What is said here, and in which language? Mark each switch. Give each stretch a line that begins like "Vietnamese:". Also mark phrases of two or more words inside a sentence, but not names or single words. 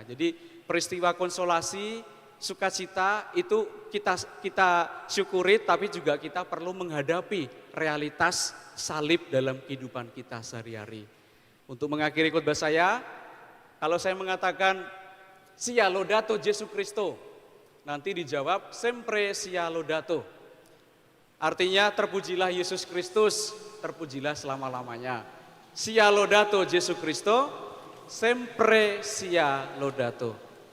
Indonesian: Jadi peristiwa konsolasi, sukacita itu kita syukuri, tapi juga kita perlu menghadapi realitas salib dalam kehidupan kita sehari-hari. Untuk mengakhiri khotbah saya, kalau saya mengatakan
Italian: sia lodato Jesu Kristo,
Indonesian: nanti dijawab
Italian: sempre sia lodato.
Indonesian: Artinya terpujilah Yesus Kristus, terpujilah selama-lamanya.
Italian: Sia lodato Jesu Kristo, sempre sia lodato.